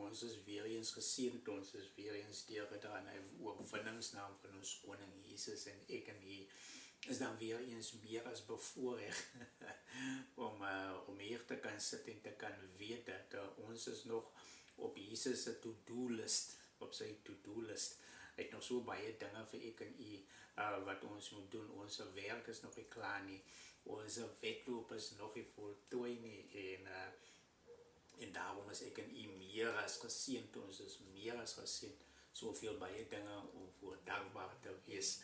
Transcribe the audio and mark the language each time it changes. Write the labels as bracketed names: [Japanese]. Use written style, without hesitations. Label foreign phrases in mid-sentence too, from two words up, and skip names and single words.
[Afrikaans] Ons is weer eens geseënd, ons is weer eens deur aan 'n oorwinningsnaam van ons koning Jesus en ek en u is dan weer eens meer as bevoorreg om hier te kan sit en te kan weet dat ons is nog op Jesus se [English] to-do list, [Afrikaans] op sy [English] to-do list. [Afrikaans] Hy het nog so baie dinge vir ek en u wat ons moet doen. Ons werk is nog nie klaar nie. Ons wedloop is nog nie voltooi nie en daarom is ek en u meer as geseënd. Ons is meer as geseënd. Soveel baie dinge om voor dankbaar te wees.